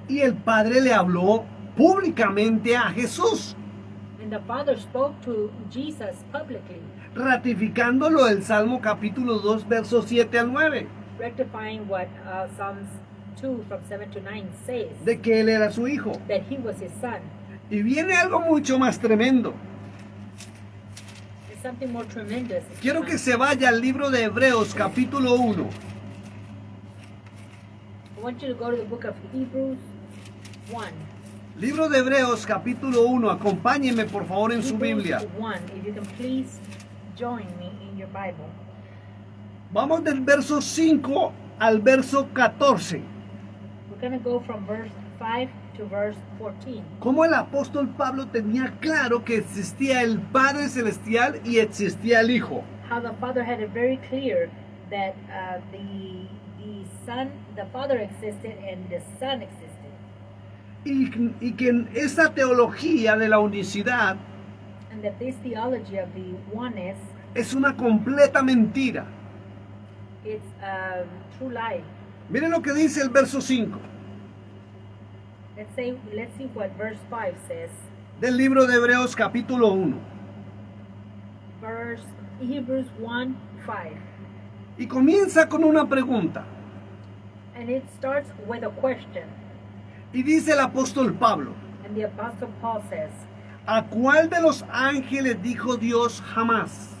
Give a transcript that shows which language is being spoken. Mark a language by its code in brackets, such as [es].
[es] Y el Padre le habló públicamente a Jesús, [en] And the Father spoke to Jesus publicly, [es] ratificándolo el Salmo capítulo 2, versos 7 al 9, [en] rectifying what Psalms 2 from 7 to 9 says, [es] de que Él era su Hijo. [en] that he was his Son. [es] Y viene algo mucho más tremendo. [en] It's something more tremendous. [es] Quiero que se vaya al libro de Hebreos capítulo 1. [en] I want you to go to the book of Hebrews 1. [es] Libro de Hebreos capítulo 1. Acompáñeme por favor en su Biblia. [en] Hebrews 1. If you can please join me in your Bible. [es] Vamos del verso 5 al verso 14. [en] We're going to go from verse 5 to verse 14. [es] Cómo el apóstol Pablo tenía claro que existía el Padre Celestial y existía el Hijo. [en] How the Father had it very clear that the Son, the Father existed and the Son existed. [es] Y que en esa teología de la unicidad [en] And that this theology of the oneness, [es] es una completa mentira. [en] it's a true lie. [es] Miren lo que dice el verso 5 [en] Let's see what verse 5 says. [es] del libro de Hebreos capítulo 1. [en] Hebrews 1, 5. [es] Y comienza con una pregunta. [en] And it starts with a question. [es] Y dice el apóstol Pablo, [en] And the Apostle Paul says, [es] ¿a cuál de los ángeles dijo Dios jamás?